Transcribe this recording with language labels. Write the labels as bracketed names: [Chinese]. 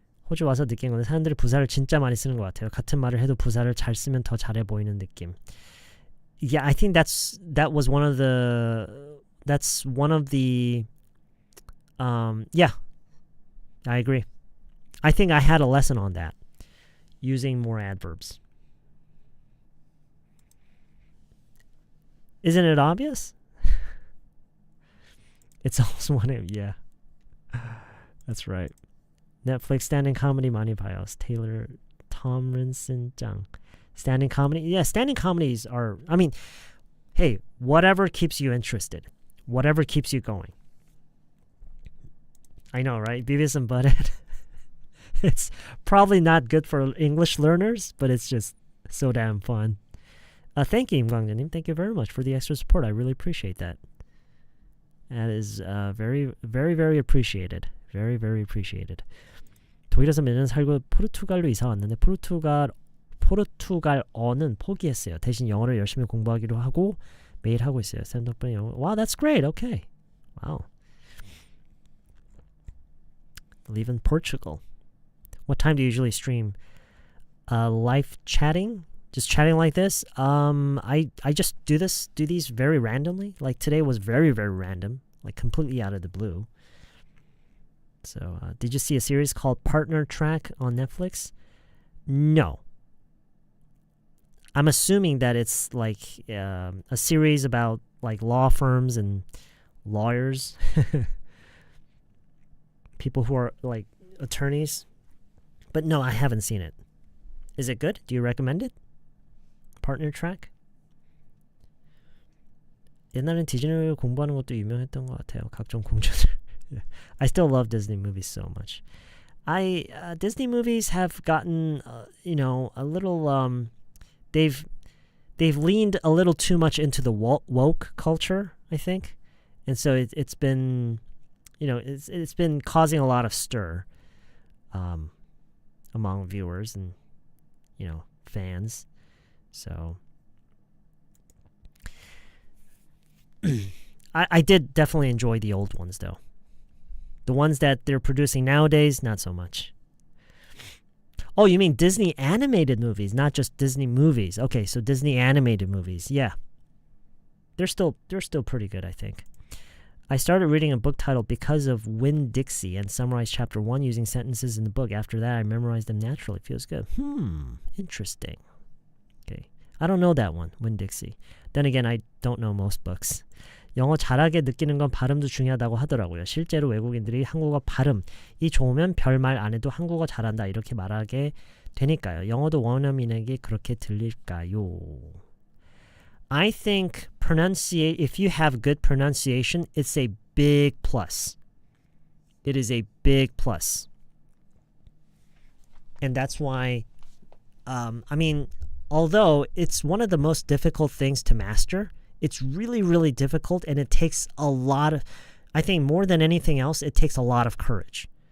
[Korean] 호주 와서 느낀 건데 사람들이 부사를 진짜 많이 쓰는 것 같아요. 같은 말을 해도 부사를 잘 쓰면 더 잘해 보이는 느낌. [English] Yeah, I think that's one of the yeah, I agree. I think I had a lesson on that, using more adverbs. Isn't it obvious? It's also one of, yeah. That's right. [Korean] Netflix standing comedy 많이 봐요. Taylor Tomlinson 짱. [English] Standing comedy? Yeah, standing comedies are, I mean, hey, whatever keeps you interested. Whatever keeps you going. I know, right? Beavis and Butthead. It's probably not good for English learners, but it's just so damn fun. Thank you, 임광재님. Thank you very much for the extra support. I really appreciate that. That is very, very, very appreciated. Very, very appreciated. [Korean] 독일에서 몇 년 살고 포르투갈로 이사 왔는데 포르투갈어는 포기했어요. 대신 영어를 열심히 공부하기로 하고 매일 하고 있어요. 쌤 덕분에 영어. [English] Wow, that's great. Okay. Wow. Live in Portugal. What time do you usually stream? Live chatting? Just chatting like this? I just do these very randomly. Like today was very, very random. Like completely out of the blue. So, did you see a series called Partner Track on Netflix? No. I'm assuming that it's like a series about like law firms and lawyers. People who are like attorneys. But no, I haven't seen it. Is it good? Do you recommend it? Partner Track? [Korean] 옛날엔 디즈니를 공부하는 것도 유명했던 것 같아요. 각종 공주들. [English] I still love Disney movies so much. Disney movies have gotten, a little, they've leaned a little too much into the woke culture, I think. And so it's been, it's been causing a lot of stir among viewers and, fans. So I did definitely enjoy the old ones, though. The ones that they're producing nowadays, not so much. Oh, you mean Disney animated movies, not just Disney movies. Okay, so Disney animated movies. Yeah. They're still pretty good, I think. I started reading a book titled Because of Winn-Dixie and summarized chapter 1 using sentences in the book. After that, I memorized them naturally. Feels good. Interesting. Okay. I don't know that one, Winn-Dixie. Then again, I don't know most books. [Korean] 영어 잘하게 느끼는 건 발음도 중요하다고 하더라고요. 실제로 외국인들이 한국어 발음이 좋으면 별말 안 해도 한국어 잘한다 이렇게 말하게 되니까요. 영어도 원어민에게 그렇게 들릴까요? [English] I think if you have good pronunciation, it's a big plus. It is a big plus. And that's why, although it's one of the most difficult things to master, it's really, really difficult, and it takes a lot of, I think more than anything else, it takes a lot of courage.